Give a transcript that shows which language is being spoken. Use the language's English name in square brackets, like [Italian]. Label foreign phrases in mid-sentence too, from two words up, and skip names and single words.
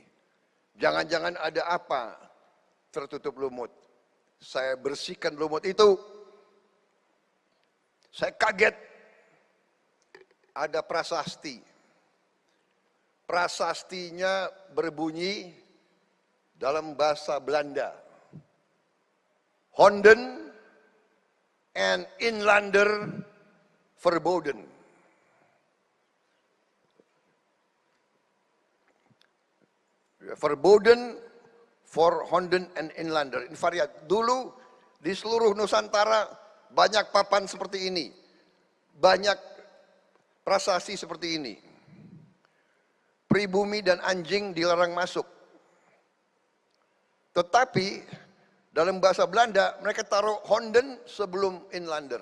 [Indonesian] Jangan-jangan ada apa tertutup lumut. Saya bersihkan lumut itu. Saya kaget. Ada prasasti. prasastinya berbunyi dalam bahasa Belanda. [Dutch] Honden en inlander verboden. Verboden for Honden en inlander. Invariat. [Indonesian] Dulu di seluruh Nusantara banyak papan seperti ini. Banyak prasasti seperti ini. Pribumi dan anjing dilarang masuk. Tetapi dalam bahasa Belanda mereka taruh Honden sebelum inlander.